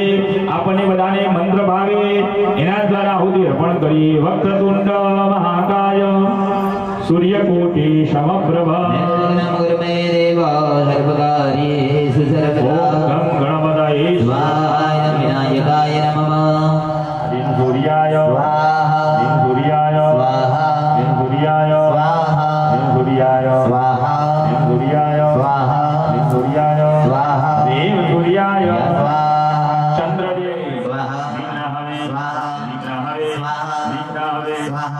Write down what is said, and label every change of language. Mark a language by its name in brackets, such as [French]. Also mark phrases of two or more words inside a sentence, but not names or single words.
[Gujarati] આપણને બધાને મંત્ર ભાવે એના દ્વારા આહુતિ અર્પણ કરીએ. [Sanskrit] वक्रतुंड महाकाय सूर्यकोटि समप्रभ नमः सर्वकार्येषु सर्वदा. गणपतये स्वाहा. विनायकाय नमः. ह्रीं सूर्याय स्वाहा. ह्रीं सूर्याय स्वाहा. ह्रीं सूर्याय स्वाहा. ह्रीं सूर्याय स्वाहा. ह्रीं सूर्याय स्वाहा. ह्रीं सूर्याय स्वाहा. ह्रीं सूर्याय स्वाहा. चंद्रदेव स्वाहा. विग्रहवे स्वाहा. विग्रहवे स्वाहा. विग्रहवे स्वाहा.